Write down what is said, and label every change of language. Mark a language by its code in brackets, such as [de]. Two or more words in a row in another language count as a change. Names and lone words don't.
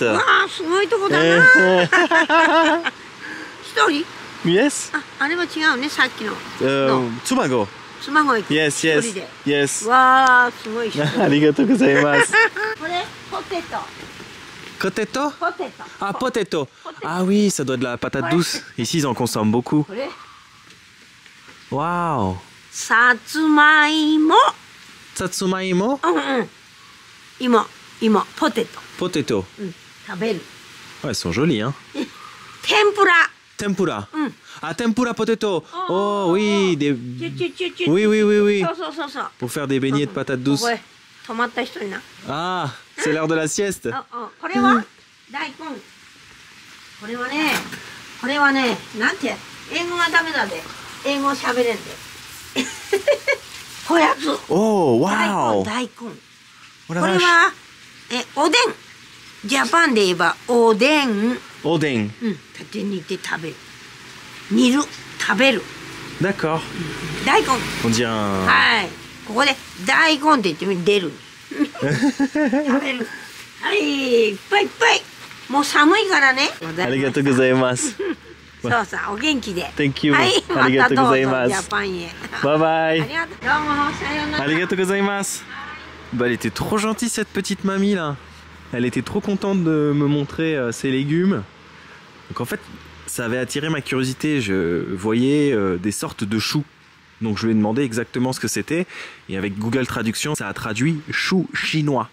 [ja] わあ、すごいとこだな。一人？ [en] Yes. [ja] あれは違うね、さっきの。 Tsumago. スマホ行く。 [en] Yes, [ja] 一人 [en] yes. [ja] で。 [en] Yes. [ja] わあ、すごい人。ありがとうございます。これポテト。 [en] Potato? [ja] ポテト。 [en] Ah, potato. [fr] Ah oui, ça doit être de la patate douce. Ici, ils en consomment beaucoup. [ja] これ [fr] Waouh. [ja] さつまいも。 Satsumaimo? 芋ポテト。 [en] Potato. [ja] 食べる。 [fr] Ouais, ils sont jolis, hein. [ja] 天ぷら。 Tempura. [en] Ah, tempura potato. [fr] Oh oui, des... チュ Oui, oui, oui, oui. [ja] そうそう。 [fr] Pour faire des beignets de patates こ douces. [ja] こへ止まった人にな。 Ah, c'est l'heure de la sieste. これは大根。これはね、なんて英語がダメだで。英語喋れんで。こやつ。 [en] Oh, wow. [ja] 大根。 [fr] Oh la [ja] これ [fr] vache. [ja] はおでん。ジャパンで言えばおでん。 Oden. 縦に煮て食べる。煮る。食べる。 [fr] D'accord. [ja] 大根。 [fr] On dirait un... [ja] はい。ここで大根って言ってみる出る。食べる。はい、いっぱいいっぱい。もう寒いからね。ありがとうございます。そうさ、お元気で。 [en] Thank you. [ja] はい、ありがとうございますまたどうぞジャパンへ。 [en] Bye [ja] あ [en] bye. [ja] りがとう。どうも、さようなら。ありがとうございます. [fr] Bah, elle était trop gentille cette petite mamie là. Elle était trop contente de me montrer ses légumes. Donc en fait, ça avait attiré ma curiosité. Je voyais des sortes de choux. Donc je lui ai demandé exactement ce que c'était. Et avec Google Traduction, ça a traduit chou chinois.